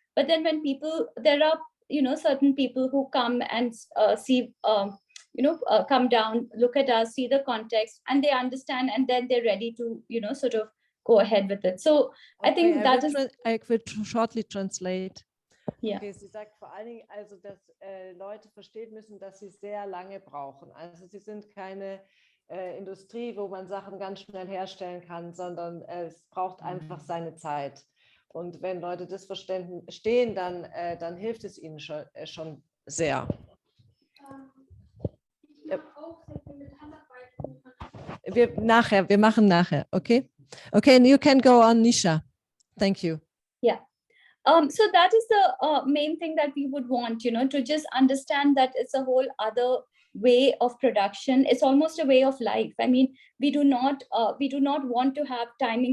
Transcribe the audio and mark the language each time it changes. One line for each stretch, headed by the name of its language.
English: But then when there are, certain people who come and see, come down, look at us, see the context, and they understand, and then they're ready to, sort of go ahead with it. So okay, I think I will shortly translate.
German: Ja. Okay, sie sagt vor allen Dingen, also, dass Leute verstehen müssen, dass sie sehr lange brauchen. Also sie sind keine Industrie, wo man Sachen ganz schnell herstellen kann, sondern es braucht einfach seine Zeit. Und wenn Leute das verstehen, dann hilft es ihnen schon sehr. Wir machen nachher, okay?
English: Okay, and you can go on, Nisha. Thank you. Yeah. So that is the main thing that we would want, to just understand that it's a whole other way of production. It's almost a way of life. I mean, we do not want to have timing.